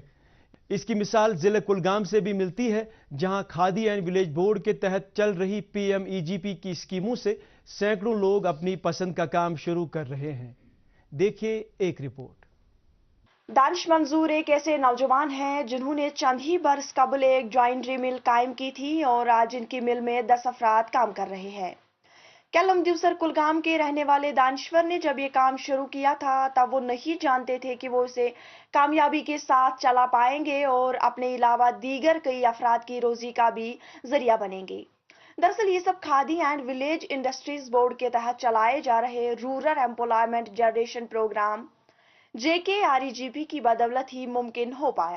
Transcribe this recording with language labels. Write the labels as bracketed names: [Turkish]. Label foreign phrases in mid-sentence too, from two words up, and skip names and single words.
[Urdu] اس کی مثال ضلع کلگام سے بھی ملتی ہے، جہاں کھادی اینڈ ولیج بورڈ کے تحت چل رہی PMEGP کی اسکیموں سے سینکڑوں لوگ اپنی پسند کا کام شروع کر رہے ہیں. دیکھیے ایک رپورٹ. دانش منظور ایک ایسے نوجوان ہیں جنہوں نے چند ہی برس قبل ایک [English] joinery mill [Urdu] قائم کی تھی اور آج ان کی مل میں 10 افراد کام کر رہے ہیں. کیلم دیوسر کلگام کے رہنے والے دانشور نے جب یہ کام شروع کیا تھا تب وہ نہیں جانتے تھے کہ وہ اسے کامیابی کے ساتھ چلا پائیں گے اور اپنے علاوہ دیگر کئی افراد کی روزی کا بھی ذریعہ بنیں گے. دراصل یہ سب کھادی اینڈ ولیج انڈسٹریز بورڈ کے تحت چلائے جا رہے رورل ایمپلائمنٹ جنریشن پروگرام JKREGP کی بدولت ہی ممکن ہو پایا.